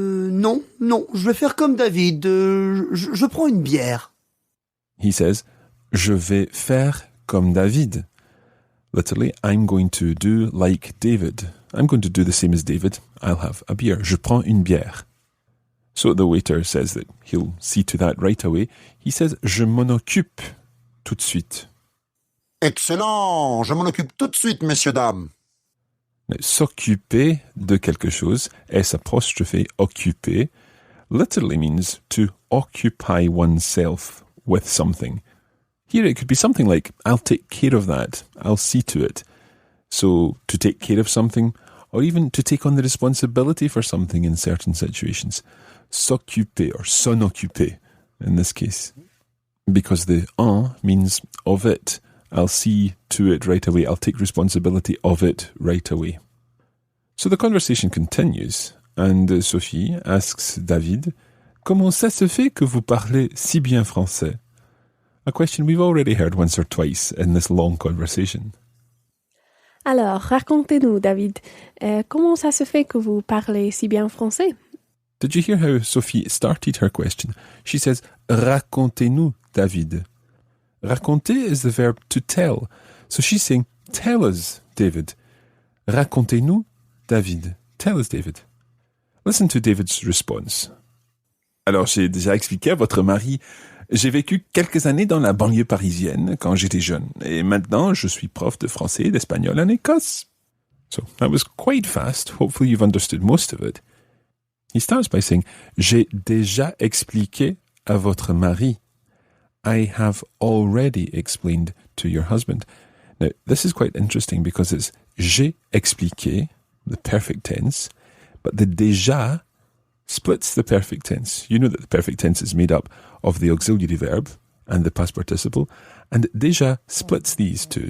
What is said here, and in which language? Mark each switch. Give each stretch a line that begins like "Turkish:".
French: Non, je vais faire comme David. Je prends une bière.
English: He says,
French: je vais faire comme David.
English: Literally, I'm going to do like David. I'm going to do the same as David. I'll have a beer.
French: Je prends une bière.
English: So the waiter says that he'll see to that right away. He says,
French: je m'en occupe tout de suite.
English: Excellent!
French: Je m'en occupe tout de suite, messieurs, dames.
English: Now,
French: s'occuper de quelque chose,
English: S' occuper, literally means to occupy oneself with something. Here it could be something like, I'll take care of that. I'll see to it. So, to take care of something, or even to take on the responsibility for something in certain situations. S'occuper or s'en occuper in this case. Because the en means of it. I'll see to it right away. I'll take responsibility of it right away. So the conversation continues, and Sophie asks David,
French: comment ça se fait que vous parlez si bien français?
English: A question we've already heard once or twice in this long conversation.
French: Alors, racontez-nous, David, comment ça se fait que vous parlez si bien français?
English: Did you hear how Sophie started her question? She says,
French: racontez-nous, David.
English: Raconter is the verb to tell. So she's saying, tell us, David.
French: Racontez-nous, David.
English: Tell us, David. Listen to David's response.
French: Alors, j'ai déjà expliqué à votre mari, j'ai vécu quelques années dans la banlieue parisienne quand j'étais jeune. Et maintenant, je suis prof de français et d'espagnol en Écosse.
English: So, that was quite fast. Hopefully you've understood most of it. He starts by saying,
French: j'ai déjà expliqué à votre mari.
English: I have already explained to your husband. Now, this is quite interesting because it's j'ai expliqué, the perfect tense, but the déjà splits the perfect tense. You know that the perfect tense is made up of the auxiliary verb and the past participle, and déjà splits these two.